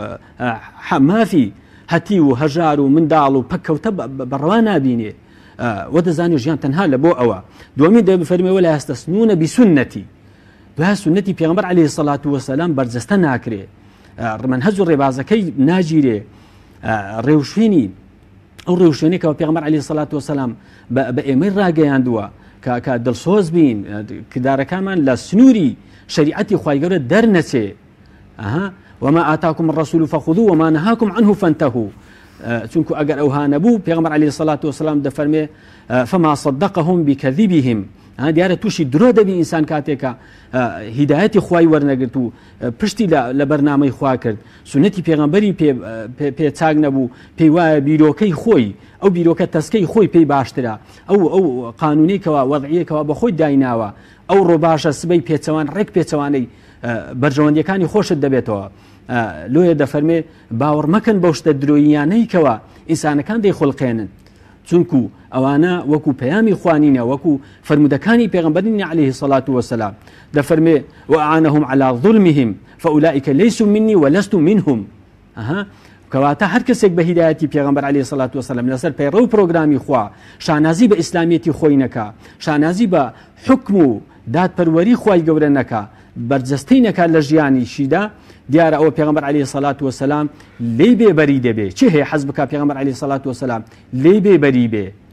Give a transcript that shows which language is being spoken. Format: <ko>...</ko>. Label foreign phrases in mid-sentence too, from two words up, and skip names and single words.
<ckb>مافی هەتی و هەژار و منداڵ و پەککەوتە بەڕەوا نابینێ ودەزانی ژیان تەنها لە بۆ ئەوە دومی دەفەرمێ</ckb> <ar>ولا یەستەثنونە</ar> <ckb>بسنەتی دوای سنەتی پێغەمبەر</ckb> <ar>عەلەیهی السەڵات وەسەلام</ar> <ckb>بەرجەستە ناکرێ منهەج و ڕێبازەکەی ناگیرێ ڕێوشوێنی ئەو ڕێوشوێنێکەوە پێغەمبەر عەلەیهی السەڵات وەسەلام بە ئێمەی ڕاگەیاندووە کە دڵسۆز بین کردارەکانمان لە سنووری شەریعەتی خوای گەورە دەرنەچێ</ckb> <ar>وما آتاكم الرسول فخذوه وما نهاكم عنه فانتهوا</ar> <ckb>چونکو ئەگەر ئەوها نەبوو پێغەمبەر</ckb> <ar>عەلەیهی السەڵات وەسەلام دەفەرمێ فما صدقهم بكذبهم</ar> <ckb>دیارە تووشی درۆ دەبی ئینسان کاتێکە هیدایەتی خوای وەرنەگرت و پشتی لە بەرنامەی خوا کرد سنەتی پێغەمبەری پێ چاک نەبوو پێی وایە بیرۆکەی خۆی ئەو بیرۆکە تەسکەی خۆی پێی باشترە ئەو قانونیکەوە وەضعیەکەوە بەخۆی دایناوە ئەو ڕۆباشە سبەی پێچەوان ڕێک پێچەوانەی بەرژەوەندیەکانی خۆشت دەبێتەوە لۆیە دەفەرمێ باوەڕ مەکەن بەو شتە درۆییانەیکەوە ئینسانەکان دەیخۆڵقێنن چونکو ئەوانە وەکو پەیامی خوانینە وەکو فرمودەکانی پێغەمبەرینی</ckb> <ar>عەلەیهی السەڵات وەسەلام</ar> <ckb>دەفەرمێ</ckb> <ar>وأعانهم على ظلمهم فأولئك ليسوا مني ولست منهم</ar> <ckb>کەواتە هەر کەسێک بە هیدایەتی پێغەمبەر</ckb> <ar>عەلەیهی السەڵات وەسەلام</ar> <ckb>لەسەر پەیڕە و پرۆگرامی خوا شانازی بە ئیسلامیەتی خۆی نەکا شانازی بە حکم و دادپەروەری خوای گەورە نەکا بەرجەستەی نەکات لە ژیانیشیدا دیارە ئەوە پێغەمبەر</ckb> <ar>عەلەیهی السەڵات وەسەلام</ar> <ckb>لێی بێبەری دەبێ چی هەیە حەز بکات پێغەمبەر عەلەیهی السەڵات وەسەلام لێی بێبەری بێ</ckb>